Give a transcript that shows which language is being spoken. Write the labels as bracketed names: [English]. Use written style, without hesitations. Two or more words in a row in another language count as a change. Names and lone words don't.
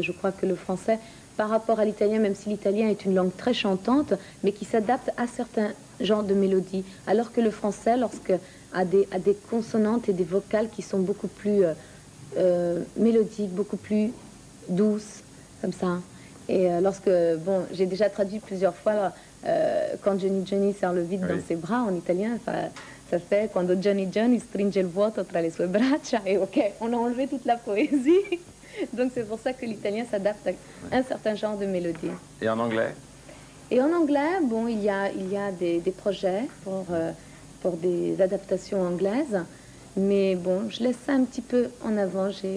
[French] Je crois que le français, par rapport à l'italien, même si l'italien est une langue très chantante, mais qui s'adapte à certains genres de mélodies, alors que le français, lorsque a des consonantes et des vocales qui sont beaucoup plus mélodiques, beaucoup plus douces, comme ça. Et lorsque, bon, j'ai déjà traduit plusieurs fois quand Johnny serre le vide dans ses bras, en italien, ça fait [Italian] quando Johnny stringe il vuoto tra le sue braccia, [French] et ok, on a enlevé toute la poésie. Donc c'est pour ça que l'italien s'adapte à un certain genre de mélodie. Et en anglais? Et en anglais, bon, il y a des projets pour des adaptations anglaises, mais bon, je laisse ça un petit peu en avant.